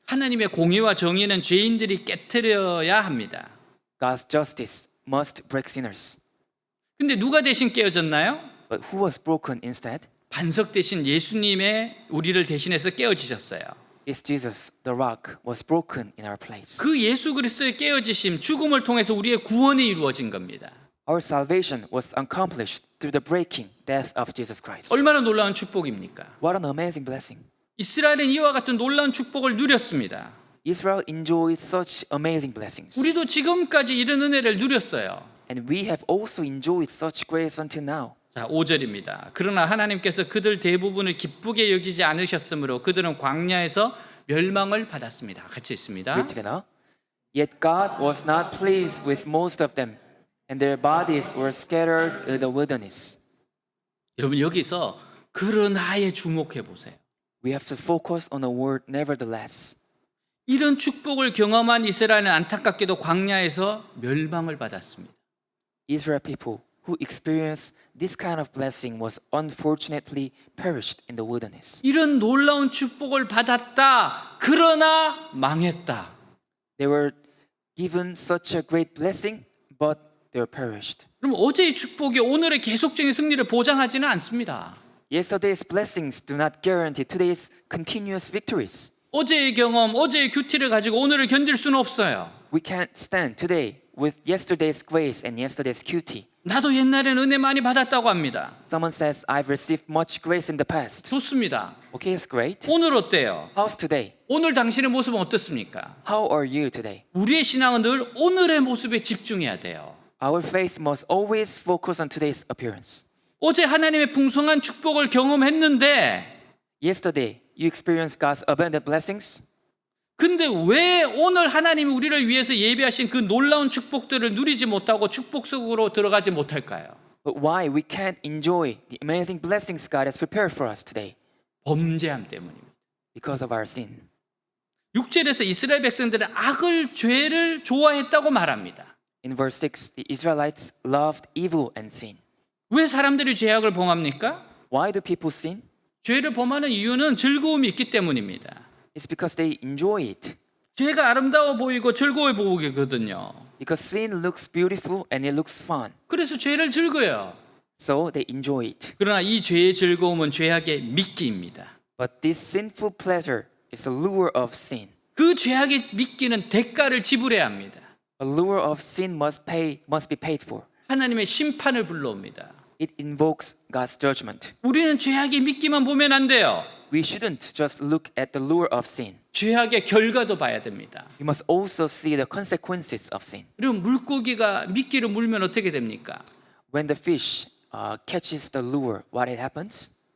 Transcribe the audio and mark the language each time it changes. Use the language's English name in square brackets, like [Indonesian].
[Korean] 하나님의 공의와 정의는 죄인들이 깨뜨려야 합니다. [English] God's justice must break sinners. [Korean] 근데 누가 대신 깨어졌나요? [English] But who was broken instead? [Korean] 반석 대신 예수님의 우리를 대신해서 깨어지셨어요. [English] It's Jesus, the rock, was broken in our place. [Korean] 그 예수 그리스도의 깨어지심, 죽음을 통해서 우리의 구원이 이루어진 겁니다. [English] Our salvation was accomplished through the breaking death of Jesus Christ. [Korean] 얼마나 놀라운 축복입니까? [English] What an amazing blessing. [Korean] 이스라엘은 이와 같은 놀라운 축복을 누렸습니다. [English] Israel enjoyed such amazing blessings. [Korean] 우리도 지금까지 이런 은혜를 누렸어요. [English] And we have also enjoyed such grace until now. [Korean] 자, 5절입니다. 그러나 하나님께서 그들 대부분을 기쁘게 여기지 않으셨으므로 그들은 광야에서 멸망을 받았습니다. 같이 있습니다. [English] Read together. Yet God was not pleased with most of them, and their bodies were scattered in the wilderness. [Korean] 여러분 여기서 그러나에 주목해 보세요. [English] We have to focus on the word nevertheless. [Korean] 이런 축복을 경험한 이스라엘은 안타깝게도 광야에서 멸망을 받았습니다. [English] Israel people who experienced this kind of blessing was unfortunately perished in the wilderness. [Korean] 이런 놀라운 축복을 받았다. 그러나 망했다. [English] They were given such a great blessing, but they were perished. [Korean] 그럼 어제의 축복이 오늘의 계속적인 승리를 보장하지는 않습니다. [English] Yesterday's blessings do not guarantee today's continuous victories. [Korean] 어제의 경험, 어제의 큐티를 가지고 오늘을 견딜 수는 없어요. [English] We can't stand today with yesterday's grace and yesterday's cutie. [Korean] 나도 옛날에는 은혜 많이 받았다고 합니다. [English] Someone says, I've received much grace in the past. [Korean] 좋습니다. [English] Okay, it's great. [Korean] 오늘 어때요? [English] How's today? [Korean] 오늘 당신의 모습은 어떻습니까? [English] How are you today? [Korean] 우리의 신앙은 늘 오늘의 모습에 집중해야 돼요. [English] Our faith must always focus on today's appearance. [Korean] 어제 하나님의 풍성한 축복을 경험했는데 [English] Yesterday, you experienced God's abundant blessings. [Korean] 근데 왜 오늘 하나님이 우리를 위해서 예비하신 그 놀라운 축복들을 누리지 못하고 축복 속으로 들어가지 못할까요? [English] But why we can't enjoy the amazing blessings God has prepared for us today? [Korean] 범죄함 때문입니다. [English] Because of our sin. [Korean] 6절에서 이스라엘 백성들은 악을 죄를 좋아했다고 말합니다. [English] In verse 6, the Israelites loved evil and sin. [Korean] 왜 사람들이 죄악을 범합니까? [English] Why do people sin? [Korean] 죄를 범하는 이유는 즐거움이 있기 때문입니다. [English] It's because they enjoy it. [Korean] 죄가 아름다워 보이고 즐거워 보이거든요. [English] Because sin looks beautiful and it looks fun. [Korean] 그래서 죄를 즐겨요. [English] So they enjoy it. [Korean] 그러나 이 죄의 즐거움은 죄악의 미끼입니다. [English] But this sinful pleasure is a lure of sin. [Korean] 그 죄악의 미끼는 대가를 지불해야 합니다. [English] A lure of sin must be paid for. [Korean] 하나님의 심판을 불러옵니다. [English] It invokes God's judgment. [Korean] 우리는 죄악의 미끼만 보면 안 돼요. [English] We shouldn't just look at the lure of sin. [Korean] 죄악의 결과도 봐야 됩니다. [English] We must also see the consequences of sin. [Korean] 그럼 물고기가 미끼를 물면 어떻게 됩니까? [English] When the fish catches the lure, what it happens?